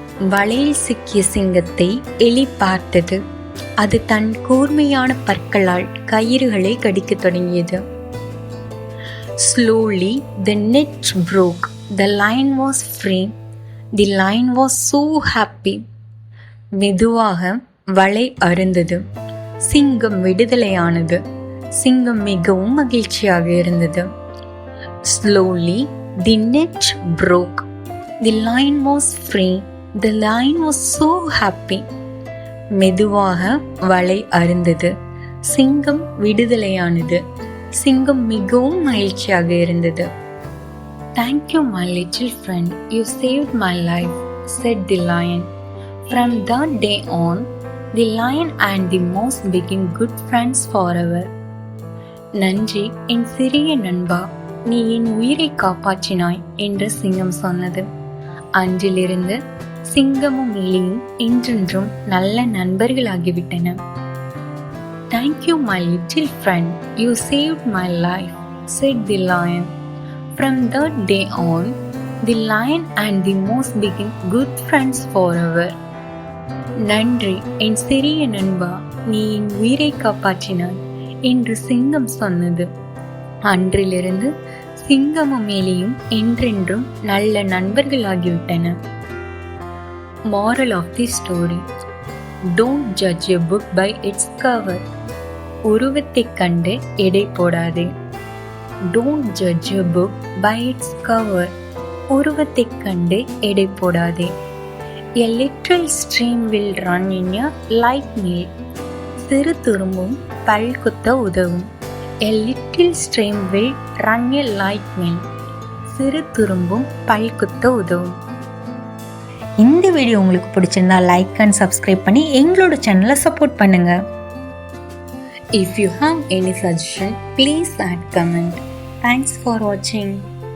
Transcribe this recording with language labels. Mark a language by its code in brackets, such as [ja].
[ta] வலையில் சிக்கிய சிங்கத்தை எலி பார்த்தது. அது தன் கூர்மையான பற்களால் கயிறுகளை கடிக்கத் தொடங்கியது. [en] Slowly the net broke. The lion was free. The lion was so happy. [ta] மெதுவாக வலை அறுந்தது. சிங்கம் விடுதலையானது. சிங்கம் மிகவும் மகிழ்ச்சியாக இருந்தது. [en] Slowly the net broke. The lion was free. The lion was so happy. [ta] மெதுவாக வலை அறுந்தது. சிங்கம் விடுதலையானது. சிங்கம் மிகவும் மகிழ்ச்சியாக இருந்தது. [en] Thank you, my little friend. You saved my life, said the lion. From that day on, the lion and the mouse became good friends forever. [ta] நன்றி என் சிறிய நண்பா, நீ என் உயிரை காப்பாற்றினாய் என்று சிங்கம் சொன்னது. அன்றிலிருந்து சிங்கமும் எலியும் என்றென்றும் நல்ல நண்பர்களாகிவிட்டன. [en] Thank you, my little friend. You saved my life, said the lion. From that day on, the lion and the mouse became good friends forever. [ta] நன்றி என் சிறிய நண்பா, நீ என் உயிரை காப்பாற்றினாய் என்று சிங்கம் சொன்னது. அன்றிலிருந்து சிங்கமும் எலியும் என்றென்றும் நல்ல நண்பர்களாகிவிட்டன. [en] Moral of the story: Don't judge a book by its cover. [ta] உருவத்தைக் கண்டு எடை போடாதே. [en] Don't judge a book by its cover. [ta] உருவத்தைக் கண்டு எடை போடாதே. [en] A little stream will run in a light mill. [ta] சிறு துரும்பும் பல் குத்த உதவும். [en] A little stream will run a light mill. [ta] சிறு துரும்பும் பல் குத்த உதவும். இந்த வீடியோ உங்களுக்கு பிடிச்சிருந்தா லைக் அண்ட் சப்ஸ்கிரைப் பண்ணி எங்களோட சேனலை சப்போர்ட் பண்ணுங்க. [en] If you have any suggestion, please add comment. Thanks for watching.